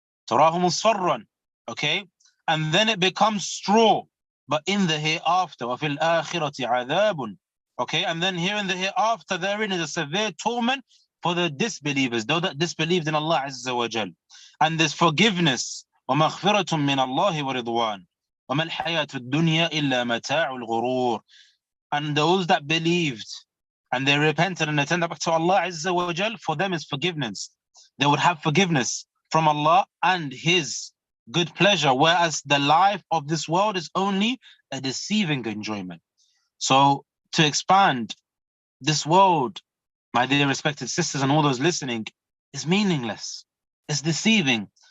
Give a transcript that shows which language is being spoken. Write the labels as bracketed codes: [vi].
[ar] تَرَاهُ مُصْفَرًّا. [en] Okay? And then it becomes straw. But in the hereafter, [ar] وَفِي الْآخِرَةِ عَذَابٌ. [en] Okay? And then here in the hereafter, therein is a severe torment for the disbelievers, those that disbelieved in Allah Azza wa Jal. And there's forgiveness. [ar] وَمَغْفِرَةٌ مِّنَ اللَّهِ وَرِضْوَانٌ وَمَا الْحَيَاةُ الدُّنْيَا إِلَّا مَتَاعُ الْغُرُورِ. [en] And those that believed and they repented and they turned back to Allah Azza wa Jal, for them is forgiveness. They would have forgiveness from Allah and His good pleasure, whereas the life of this world is only a deceiving enjoyment. So to expand, this world, my dear respected sisters and all those listening, is meaningless. It's deceiving.